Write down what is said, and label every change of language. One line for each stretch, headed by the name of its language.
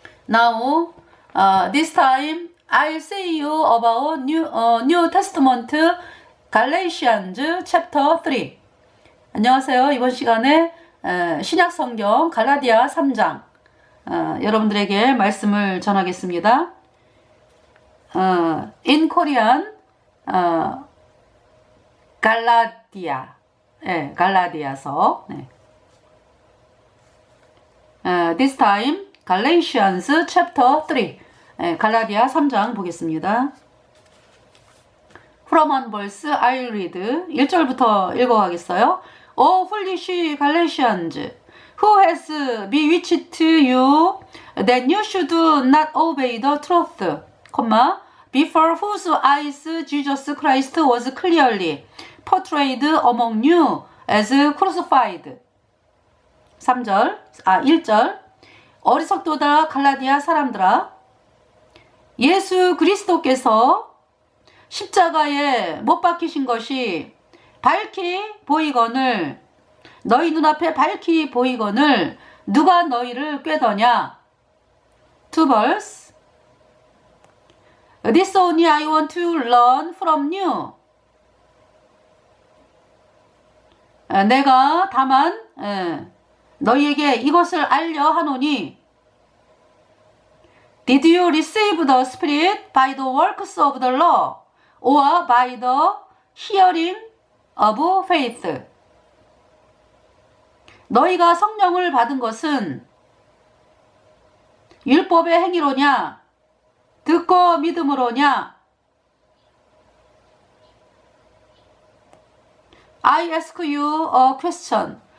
English: Now, this time I'll say you about New Testament Galatians chapter 3.
Korean: 안녕하세요. 이번 시간에 신약 성경 갈라디아 3장 여러분들에게 말씀을 전하겠습니다.
English: In Korean, 갈라디아, 갈라디아서. This time, Galatians chapter 3.
Korean: 갈라디아 3장 보겠습니다.
English: From one verse, I'll read.
Korean: 1절부터 읽어가겠어요.
English: O foolish Galatians, who has bewitched you that you should not obey the truth, before whose eyes Jesus Christ was clearly portrayed among you as crucified.
Korean: 1절. 어리석도다 갈라디아 사람들아, 예수 그리스도께서 십자가에 못 박히신 것이 밝히 보이거늘, 너희 눈앞에 밝히 보이거늘 누가 너희를 꾀더냐.
English: 2verse. This only I want to learn from you.
Korean: 내가 다만 너희에게 이것을 알려 하노니,
English: Did you receive the Spirit by the works of the law or by the hearing of faith?
Korean: 너희가 성령을 받은 것은 율법의 행위로냐, 듣고 믿음으로냐?
English: I ask you a question.